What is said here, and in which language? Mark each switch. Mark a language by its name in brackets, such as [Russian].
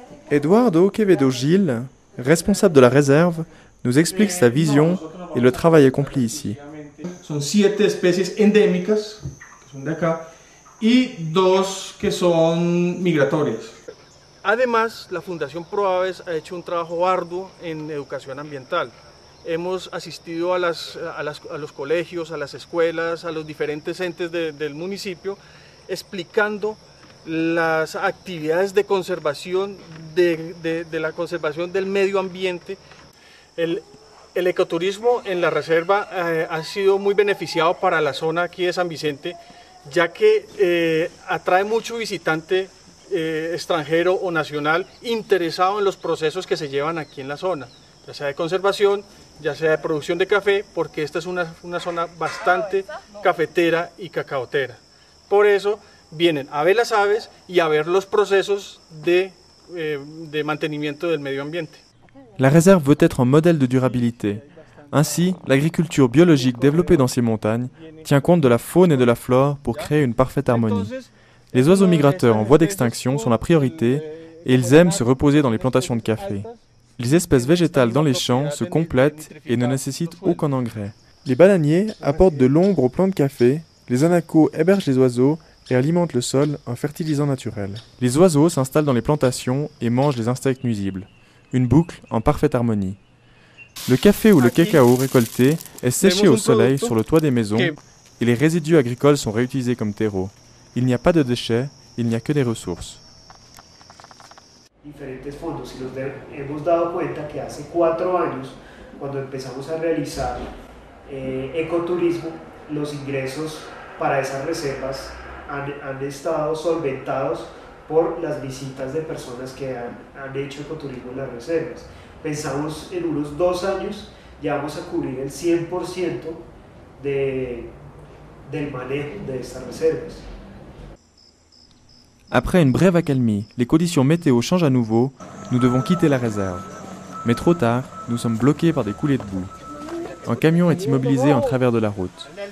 [French] Eduardo Quevedo Gil, responsable de la réserve, nous explique sa vision et le travail accompli ici. [Spanish] Son 7 especies endémicas, que son de acá, y 2 que son migratorias. Además, la Fundación ProAves ha hecho un trabajo arduo en educación ambiental. Hemos asistido a los colegios, a las escuelas, a los diferentes entes del municipio, explicando las actividades de conservación, de la conservación del medio ambiente. El ecoturismo en la reserva ha sido muy beneficiado para la zona aquí de San Vicente, ya que atrae mucho visitante extranjero o nacional interesado en los procesos que se llevan aquí en la zona, ya sea de conservación, ya sea de producción de café, porque esta es una zona bastante cafetera y cacaotera. Por eso vienen a ver las aves y a ver los procesos de mantenimiento del medio ambiente. [French] La réserve veut être un modèle de durabilité. Ainsi, l'agriculture biologique développée dans ces montagnes tient compte de la faune et de la flore pour créer une parfaite harmonie. Les oiseaux migrateurs en voie d'extinction sont la priorité et ils aiment se reposer dans les plantations de café. Les espèces végétales dans les champs se complètent et ne nécessitent aucun engrais. Les bananiers apportent de l'ombre aux plants de café, les anacos hébergent les oiseaux et alimentent le sol en fertilisant naturel. Les oiseaux s'installent dans les plantations et mangent les insectes nuisibles. Une boucle en parfaite harmonie. Le café ou le cacao récolté est séché au soleil sur le toit des maisons et les résidus agricoles sont réutilisés comme terreau. Il n'y a pas de déchets, il n'y a que des ressources. [Spanish] Diferentes fondos y hemos dado cuenta que hace 4 años, cuando empezamos a realizar ecoturismo, los ingresos para esas reservas han estado solventados por las visitas de personas que han hecho ecoturismo en las reservas. Pensamos en unos 2 años ya vamos a cubrir el 100% del manejo de estas reservas. [French] Après une brève accalmie, les conditions météo changent à nouveau, nous devons quitter la réserve. Mais trop tard, nous sommes bloqués par des coulées de boue. Un camion est immobilisé en travers de la route.